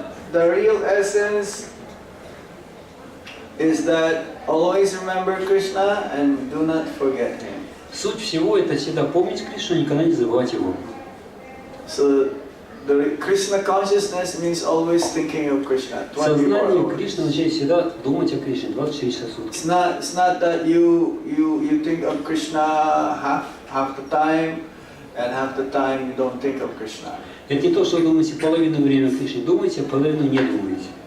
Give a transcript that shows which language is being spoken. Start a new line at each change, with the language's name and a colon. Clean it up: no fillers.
English: The real essence is that always remember Krishna and do not forget Him.
Russian: Суть всего это всегда помнить Кришну, никогда не забывать его.
English: So the Krishna consciousness means always thinking of Krishna. 24
Russian: Сознание
English: hours.
Russian: Кришны означает всегда думать о Кришне 24 часа в сутки.
English: It's not that you think of Krishna half the time and half the time you don't think of Krishna.
Russian: Это не то, что вы думаете половину времени о Кришне думаете, а половину не думаете.